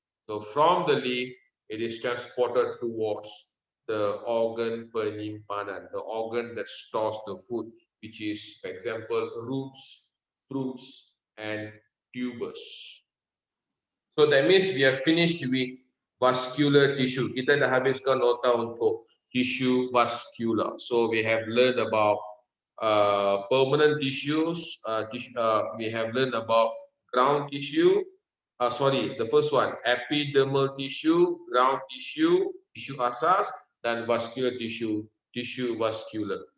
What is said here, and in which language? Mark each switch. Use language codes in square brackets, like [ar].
[en] So from the leaf, it is transported towards the organ penyimpanan, the organ that stores the food, which is, for example, roots, fruits, and tubers. So that means we have finished with vascular tissue. [ms] Kita dah habiskan nota untuk tissue vascular. [en] So we have learned about permanent tissues. We have learned about ground tissue. The first one, epidermal tissue, ground tissue, [ms] tissue asas, dan [en] vascular tissue, tissue vascular.